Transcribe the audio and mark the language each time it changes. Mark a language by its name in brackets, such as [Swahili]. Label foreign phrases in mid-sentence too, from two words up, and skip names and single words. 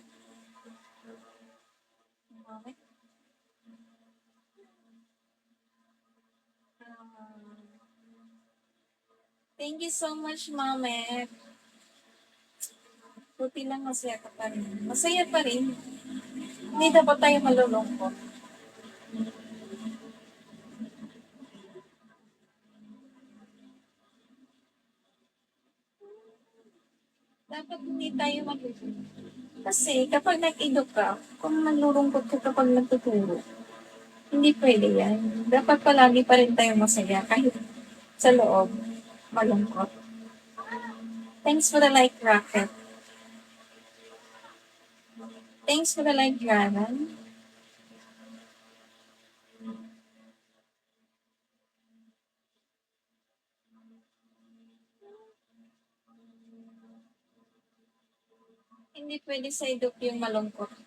[English] Mama. Thank you so much, Mama. [Filipino] Buti lang masaya ka pa rin. Masaya pa rin. Hindi dapat tayo malulungkot. Dapat hindi tayo malulungkot. Kasi kapag nag-eduk ka, kung nalulungkot ka kapag nagtuturo, hindi pwede yan. Dapat palagi pa rin tayo masaya kahit sa loob, malungkot. [English] Thanks for the like, Rocket. Thanks for the like, Granan. [Filipino] Hindi pwede sa eduk yung malungkot.